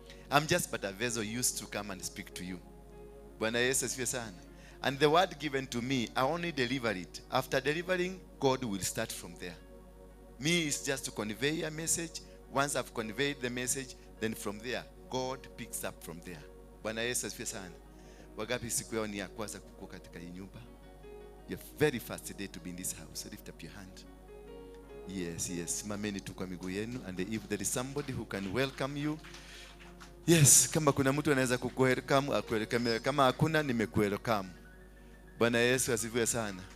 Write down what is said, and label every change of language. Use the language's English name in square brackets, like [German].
[English] I'm just but a vessel used to come and speak to you. [Swahili] Bwana Yesu asifiwe sana. [English] And the word given to me, I only deliver it. After delivering, God will start from there. Me is just to convey a message. Once I've conveyed the message, then from there, God picks up from there. [Swahili] Bwana Yesu asifiwe sana. Wagapi siku yao ni ya kwanza kukuwa katika hii nyumba? [English] Your very first day to be in this house. Lift up your hand. Yes. [Swahili] Mameni tu kwa miguu yenu. [English] And if there is somebody who can welcome you, yes, [Swahili] kama kuna mtu anaweza kukuwelcome, akuwelcome. Kama hakuna, nimekuwelcome. Bwana Yesu asifiwe sana.